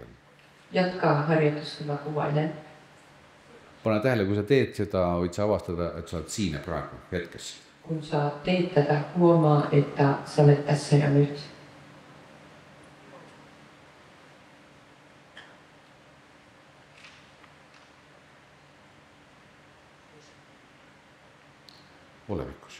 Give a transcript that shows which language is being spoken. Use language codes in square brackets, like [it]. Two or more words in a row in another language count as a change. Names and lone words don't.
[fi] Jatkaa harjoitusta, mä kuvailen. [et] Pane tähele, kui sa teed seda, võid sa avastada, et sa oled siin ja praegu hetkes. [fi] Kun sä teet tätä, huomaa, että sä olet tässä ja nyt. [et] Olevikus.